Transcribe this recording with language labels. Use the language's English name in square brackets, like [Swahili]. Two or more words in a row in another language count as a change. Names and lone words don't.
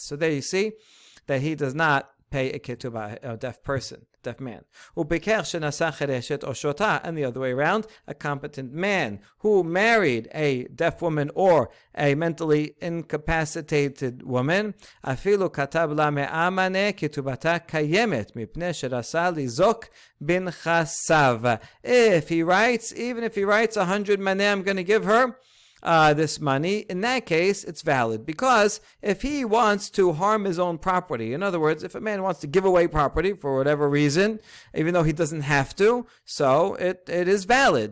[English] So there you see that he does not pay a ketubah, a deaf person, deaf man. And the other way around, a competent man who married a deaf woman or a mentally incapacitated woman, [Hebrew] אפילו כתב לה מאה מנה כתובתה קיימת מפני שרשאי להזיק בנכסיו. [English] If he writes, even if he writes 100 maneh, I'm going to give her this money, in that case, it's valid. Because if he wants to harm his own property, in other words, if a man wants to give away property for whatever reason, even though he doesn't have to, so it is valid.